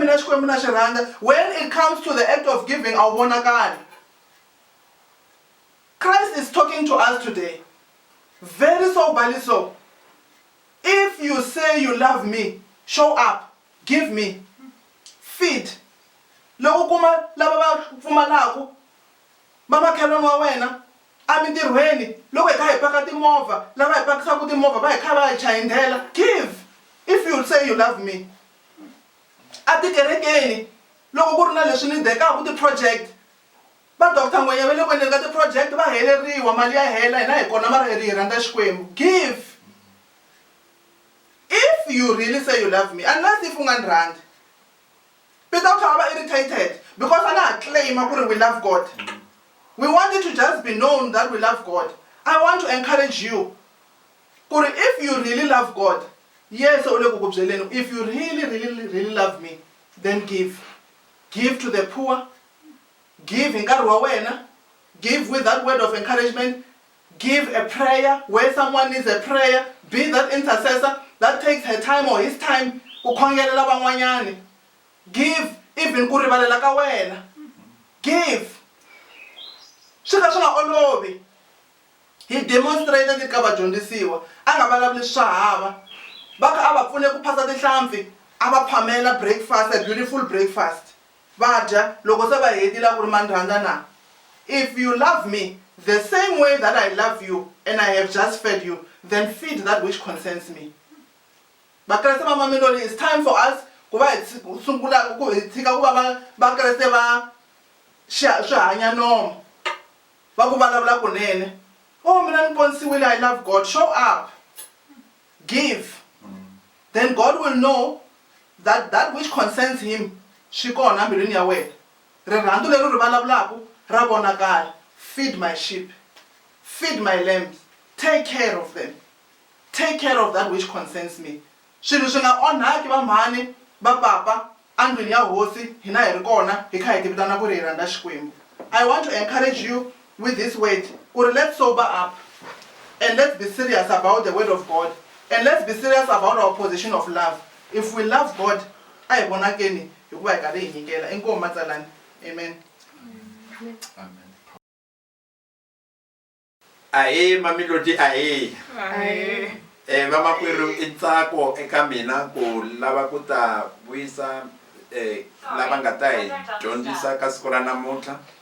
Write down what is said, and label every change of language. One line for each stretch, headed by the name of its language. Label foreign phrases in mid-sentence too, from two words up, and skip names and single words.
English: When it comes to the act of giving, I want God. Christ is talking to us today. Very soberly so. If you say you love me, show up, give me, feed.
Tsonga: Loko kuma lava va pfumalaka vamakhelwani wa wena emitirhweni loko hi kha hi paka timovha lava hi pakisaka timovha va hi kha va hi chayindela,
English: give if you say you love me.
Tsonga: A tikerekeni loko ku ri na leswi ni dekaka ti-project va Dr. Ngwenya va le ku endleni ka ti-project va heleriwa mali ya hela hina hi kona mara hi rhandza Xikwembu.
English: Give if you really say you love me, unless if
Tsonga: u nga ni rhandzi Peter u kha va
English: irritated because
Tsonga: a nga ha claima ku ri
English: we love God. We want it to just be known that we love God. I want to encourage you
Tsonga: ku ri
English: if you really love God, yes
Tsonga: u le ku ku byeleni,
English: if you really love me, then give to the poor, give in
Tsonga: nkarhi wa wena,
English: give with that word of encouragement, give a prayer where someone needs a prayer, be that intercessor that takes her time or his time
Tsonga: ku khongelela van'wanyani.
English: Give even
Tsonga: ku rivalela ka wena.
English: Give.
Tsonga: Swi ka swi nga olovi.
English: He demonstrated it
Tsonga: ka vadyondzisiwa a nga vulavuli swa hava va kha a va pfune ku phasa tihlampfi a va phamela breakfast,
English: a beautiful breakfast
Tsonga: va dya loko se va hetile ku ri mani rhandza na.
English: If you love me the same way that I love you and I have just fed you, then feed that which concerns me.
Tsonga: Vakreste va Mamelodi,
English: it's time for us
Tsonga: ku va hi sungula ku hi tshika ku va vakreste va swi hanya nomo va ku vulavula kunene. Oh mina ni ponisiwile,
English: I love God. Show up, give, then God will know that which concerns him
Tsonga: swi kona mbilwini ya wena. Rirhandzu leri ri vulavulaka ra vonakala.
English: Feed my sheep, feed my lambs, take care of them, take care of that which concerns me.
Tsonga: Swilo swi nga onhaki va mhani va papa andlwini ya hosi hina hi ri kona hi kha hi tivitana ku ri hi rhandza Xikwembu.
English: I want to encourage you with this word, or let's sober up and let's be serious about the word of God, and let's be serious about our position of love. If we love God,
Tsonga: a hi vonakeni hikuva hi karhi hi nyikela. Inkomu matsalani. Amen. Amen. Aye Mamelodi aye. Aye. Vamakwerhu i ntsako eka mina ku lava ku ta vuyisa lava nga ta hi dyondzisa ka siku ra namuntlha.